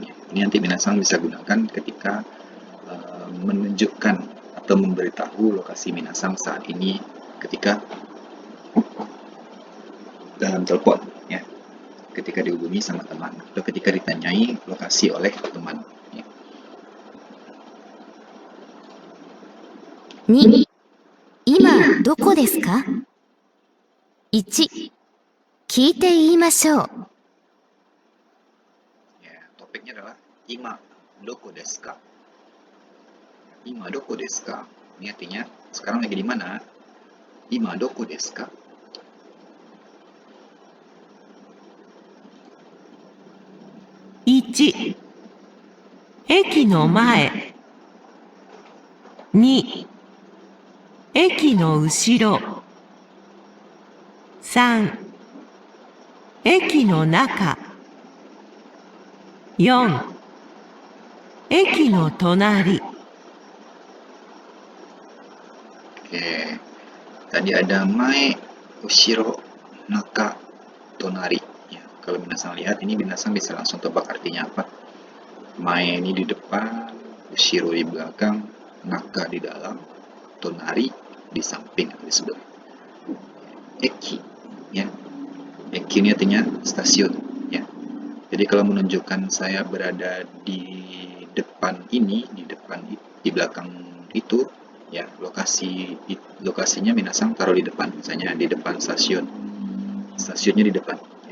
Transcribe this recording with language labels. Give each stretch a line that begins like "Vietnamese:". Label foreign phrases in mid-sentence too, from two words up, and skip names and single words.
Indonesian: Ini nanti minasang bisa gunakan ketika menunjukkan atau memberitahu lokasi minasang saat ini ketika dalam telepon ya, ketika dihubungi sama teman atau ketika ditanyai lokasi oleh teman ya. 2、
Japanese: 今どこですか 1、聞いて言いましょう。
Indonesian: Ya, topiknya adalah
Japanese: 今どこですか. 今どこですか?
Indonesian: Ini artinya sekarang lagi di mana?
Japanese: 今どこですか? 1、駅の前。2、駅の後ろ。3、駅の中。4、駅の隣。
Indonesian: Oke. Tadi ada
Japanese: 前、後ろ、中、隣.
Indonesian: Ya, kalau minasan lihat ini minasan bisa langsung tebak artinya apa. Mae ini di depan, ushiro di belakang, naka di dalam, tonari di samping atau di sebelah. Eki, ya. Eki ini artinya stasiun, ya. Jadi kalau menunjukkan saya berada di depan ini, di belakang itu, ya lokasinya minasang taruh di depan, misalnya di depan stasiunnya di depan, ya.